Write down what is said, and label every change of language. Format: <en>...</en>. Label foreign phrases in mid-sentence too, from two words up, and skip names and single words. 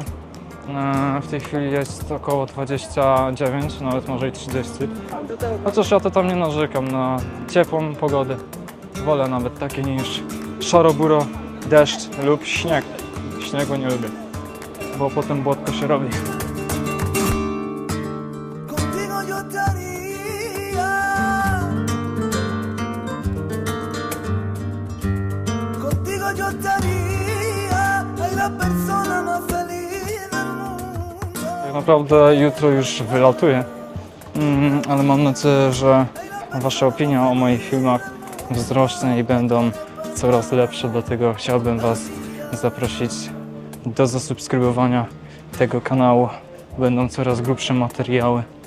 <pl>W tej chwili jest około 29, nawet może i 30. Chociaż ja to tam nie narzekam na ciepłą pogodę. Wolę nawet takie niż szaroburo, deszcz lub śnieg. Śniegu nie lubię, bo potem błotko się robi.</pl> <es>Contigo yo estaría, contigo yo estaría, ay la persona más feliz del mundo.</es> <pl>Tak naprawdę jutro już wylatuję, ale mam nadzieję, że wasza opinia o moich filmach wzrośnie i będą coraz lepsze, dlatego chciałbym was zaprosić do zasubskrybowania tego kanału. Będą coraz grubsze materiały.</pl>